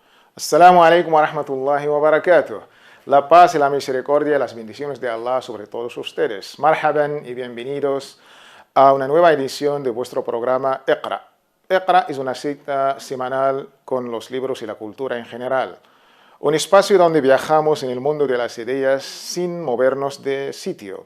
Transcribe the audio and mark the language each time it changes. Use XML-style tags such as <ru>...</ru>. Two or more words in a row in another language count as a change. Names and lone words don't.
<ar>السلام عليكم ورحمة الله وبركاته.</ar> <es>La paz y la misericordia y las bendiciones de Allah sobre todos ustedes. Marhaban y bienvenidos a una nueva edición de vuestro programa Iqra. Iqra es una cita semanal con los libros y la cultura en general. Un espacio donde viajamos en el mundo de las ideas sin movernos de sitio.</es>